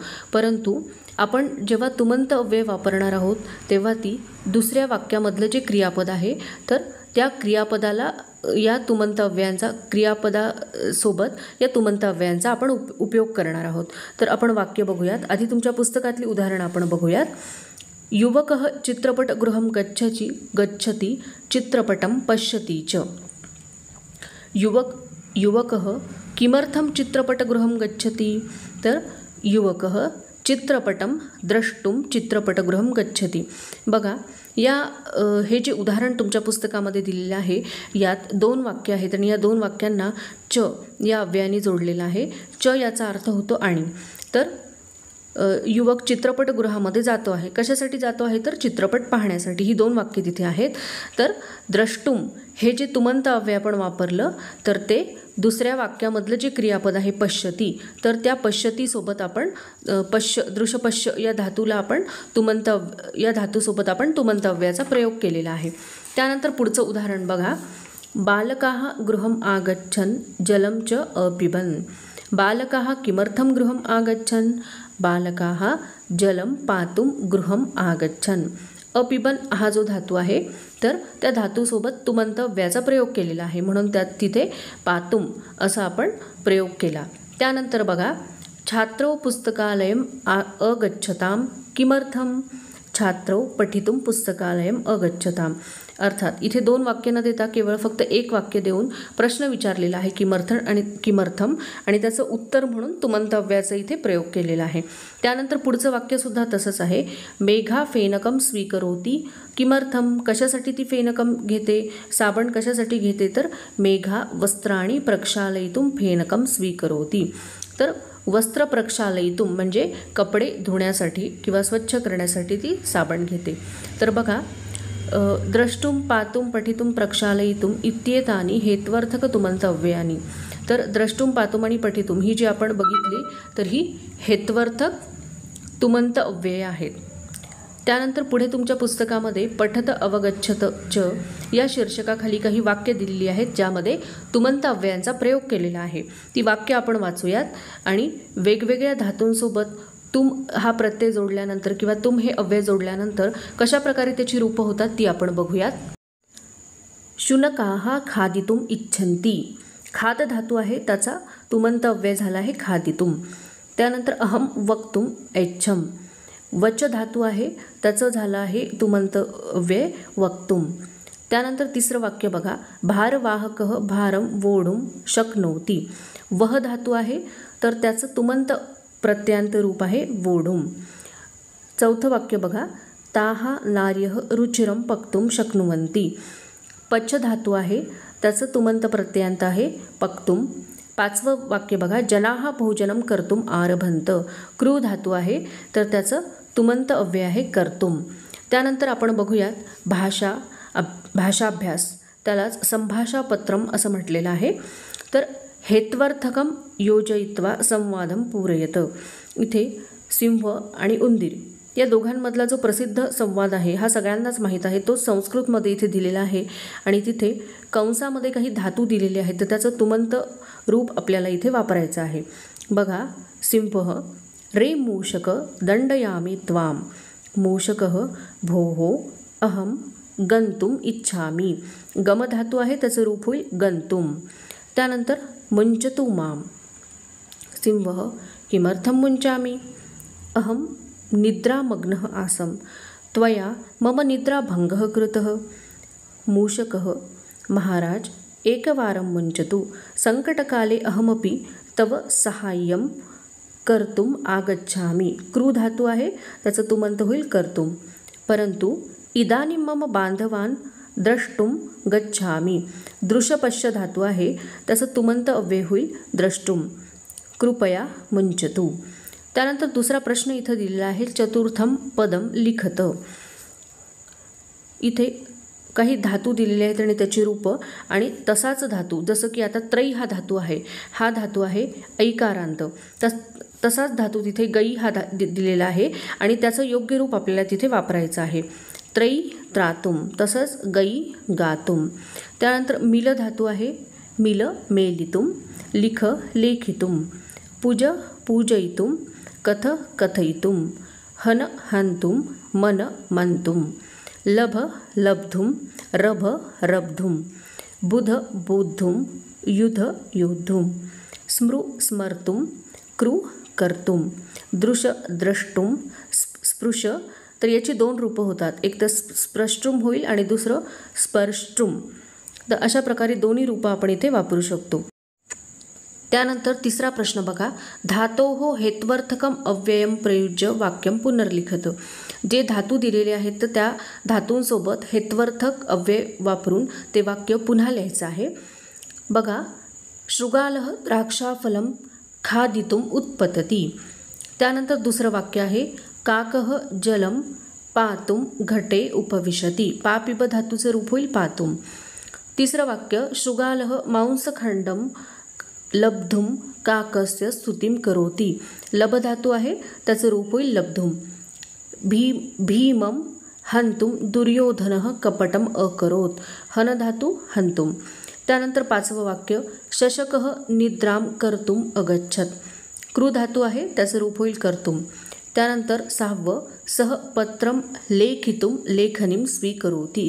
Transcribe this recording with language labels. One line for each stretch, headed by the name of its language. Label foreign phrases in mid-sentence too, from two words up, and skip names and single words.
Marathi: परंतु आपण जेव्हा तुमंत अव्यय वापरणार आहोत तेव्हा ती दुसऱ्या वाक्यामधलं जे क्रियापद आहे तर त्या क्रियापदाला या तुमंत अव्ययांचा क्रियापदासोबत या तुमंत अव्ययांचा आपण उपयोग करणार आहोत. तर आपण वाक्य बघूयात. आधी तुमच्या पुस्तकातली उदाहरणं आपण बघूयात.
Sanskrit: युवकः चित्रपटगृहं गच्छति चित्रपटं पश्यति च. युवकः किमर्थं चित्रपटगृहं गच्छति. तर युवकः चित्रपटं द्रष्टुम चित्रपटगृहं गच्छति.
Marathi: बघा या हे जे उदाहरण तुमच्या पुस्तकामध्ये दिलेलं आहे यात दोन वाक्य आहेत आणि या दोन वाक्यांना च या अव्ययाने जोडलेलं आहे. च याचा अर्थ होतो आणि. तर युवक चित्रपटगृहामध्ये जातो आहे. कशासाठी जातो आहे तर चित्रपट पाहण्यासाठी. ही दोन वाक्ये तिथे आहेत. तर द्रष्टुम हे जे तुमंत अव्यय आपण वापरलं तर ते दुसऱ्या वाक्यामधलं जे क्रियापद आहे पश्यती, तर त्या पश्यतीसोबत आपण दृश्यपश्य या धातूला आपण या धातूसोबत आपण तुमंत अव्ययाचा प्रयोग केलेला आहे. त्यानंतर पुढचं उदाहरण बघा.
Sanskrit: बालकाः गृहम् आगच्छन् जलं च अपिबन्. बालकाः किमर्थं गृहम् आगच्छन्. बालकाः जलं पातुं गृहम् आगच्छन्.
Marathi: अपिबन हा जो धातू आहे तर त्या धातूसोबत तुमंत अव्ययाचा प्रयोग केलेला आहे म्हणून त्यात तिथे पातुम असा आपण प्रयोग केला. त्यानंतर बघा.
Sanskrit: छात्रो पुस्तकालयम अगच्छताम किमर्थम. छात्रो पठितुम पुस्तकालयम अगच्छताम.
Marathi: अर्थात इथे दोन वाक्य न देता केवळ फक्त एक वाक्य देऊन प्रश्न विचारलेला आहे किमर्थम आणि त्याचं उत्तर म्हणून तुमंत अव्ययाचा इथे प्रयोग केलेला आहे. त्यानंतर पुढचं वाक्यसुद्धा तसंच आहे.
Sanskrit: मेघा फेनकम स्वीकरोती किमर्थम.
Marathi: कशासाठी ती फेनकम घेते, साबण कशासाठी घेते तर
Sanskrit: मेघा वस्त्राणी प्रक्षालयितुम फेनकम स्वीकरोती.
Marathi: तर
Sanskrit: वस्त्र प्रक्षालयितुम
Marathi: म्हणजे कपडे धुण्यासाठी किंवा स्वच्छ करण्यासाठी ती साबण घेते. तर बघा
Sanskrit: द्रष्टुम पातुम पठितुम प्रक्षालयितुम इत्येतानी हेत्वर्थक तुमंत अव्ययानी.
Marathi: तर द्रष्टुम पातुम आणि पठितुम ही जी आपण बघितली तर ही हेत्वर्थक तुमंत अव्यय आहेत. त्यानंतर पुढे तुमच्या पुस्तकामध्ये
Sanskrit: पठत अवगच्छत च
Marathi: या शीर्षकाखाली काही वाक्य दिलेली आहेत ज्यामध्ये तुमंत अव्ययांचा प्रयोग केलेला आहे. ती वाक्य आपण वाचूयात आणि वेगवेगळ्या धातूंसोबत तुम हा प्रत्यय जोडल्यानंतर किंवा तुम हे अव्यय जोडल्यानंतर कशा प्रकारे त्याची रूपं होतात ती आपण बघूयात.
Sanskrit: शुनकाः खादितुम इच्छन्ति.
Marathi: खाद धातू आहे त्याचा तुमंत अव्यय झाला आहे खादितुम.
Sanskrit: त्यानंतर अहम वक्तुम ऐच्छम.
Marathi: वच धातू आहे त्याचं झालं आहे तुमंत अव्यय वक्तुम. त्यानंतर तिसरं वाक्य बघा.
Sanskrit: भारवाहकः भारम वोढुम शक्नोति.
Marathi: वह धातू आहे तर त्याचं तुमंत प्रत्यांत रूप आहे वोढुम. चौथं वाक्य बघा.
Sanskrit: ताः नार्यः रुचिरं पक्तुं शक्नुवन्ति.
Marathi: पच धातू आहे त्याचं तुमंत प्रत्यांत आहे पक्तुम. पाचवं वाक्य बघा.
Sanskrit: जनाः भोजनं कर्तुं आरभन्त.
Marathi: क्रू धातू आहे तर त्याचं तुमंत अव्यय आहे कर्तुम. त्यानंतर आपण बघूयात भाषाभ्यास. त्यालाच संभाषापत्रम असं म्हटलेलं आहे.
Sanskrit: तर हेत्वर्थकम योजयित्वा संवादम पूरयत.
Marathi: इथे सिंह आणि उंदीर या दोघांमधला जो प्रसिद्ध संवाद आहे हा सगळ्यांनाच माहीत आहे. तो संस्कृतमध्ये इथे दिलेला आहे आणि तिथे कंसामध्ये काही धातू दिलेले आहेत तर त्याचं तुमंत रूप आपल्याला इथे वापरायचं आहे.
Sanskrit: बघा. सिंह रे मूषक दंडयामि त्वाम. मूषकः भोः अहम गंतुम इच्छामि.
Marathi: गम धातू आहे त्याचं रूप होईल गंतुम.
Sanskrit: त्यानंतर मुंचतु माम. सिंह किमर्थं मुंचामि. अहम निद्रामग्नः आसम. त्वया मम निद्राभंगः कृतः. मूषकः महाराज एकवारं मुञ्चतु संकटकाले अहमपि तव सहाय्यं कर्तुम आगच्छामि।
Marathi: क्रू धातू आहे, त्याचं तुमंत होईल कर्तुम।
Sanskrit: परंतु इदानीं मम बांधवान द्रष्टुम गच्छामि।
Marathi: दृशपश्य धातू आहे, त्याचं तुमंत अव्यय होईल द्रष्टुम।
Sanskrit: कृपया मुञ्चतु।
Marathi: त्यानंतर दुसरा प्रश्न इथं दिलेला आहे,
Sanskrit: चतुर्थम पदम लिखत।
Marathi: इथे काही धातू दिलेले आहेत आणि त्याची रूपं आणि तसाच धातू, जसं की आता त्रयी हा धातू आहे, हा धातू आहे ऐकारांत, तसाच धातू तिथे गई हा दिलेला आहे आणि त्याचं योग्य रूप आपल्याला तिथे वापरायचं आहे।
Sanskrit: त्रयी त्रातुम, तसंच गई गातुम।
Marathi: त्यानंतर मिल धातू आहे,
Sanskrit: मिल मेलितुम, लिख लेखितुम, पूज पूजयितुम, कथ कथयितुम, हन हन्तुम, मन मंतुम, लभ लब्धुम, रभ रब्धुम, बुध बोद्धुम, युध योद्धुम, स्मृ स्मर्तुम, कृ कर्तुम, दृश द्रष्टुम, स्पृश।
Marathi: तर याची दोन रूपं होतात, एक तर स्प्रष्टुम होईल आणि दुसरं स्पर्ष्टुम। तर अशा प्रकारे दोन्ही रूपं आपण इथे वापरू शकतो। त्यानंतर तिसरा प्रश्न बघा,
Sanskrit: धातोः हेत्वर्थकम अव्ययम प्रयुज्य वाक्यम पुनर्लिखत।
Marathi: जे धातू दिलेले आहेत तर त्या धातूंसोबत हेत्वर्थक अव्यय वापरून ते वाक्य पुन्हा लिहायचं आहे। बघा,
Sanskrit: शृगालः द्राक्षाफलम खादितुम उत्पतती।
Marathi: त्यानंतर दुसरं वाक्य आहे,
Sanskrit: काकः जलम पातुम घटे उपविशति।
Marathi: पापिब धातूचे रूप होईल पातुम। तिसरं वाक्य,
Sanskrit: शृगालः मांसखंडम लब्धुम काकस्य स्तुतिम करोति।
Marathi: लब धातू आहे, त्याचं रूप होईल लब्धुम।
Sanskrit: भीमम हंतुम दुर्योधनः कपटम अकरोत।
Marathi: हन धातू हंतुम। त्यानंतर पाचवं वाक्य,
Sanskrit: शशकः निद्राम कर्तुम अगच्छत।
Marathi: क्रू धातू आहे, त्याचं रूप होईल कर्तुम। त्यानंतर सहावं,
Sanskrit: सह पत्रम लेखितुम लेखनीम स्वीकरोति।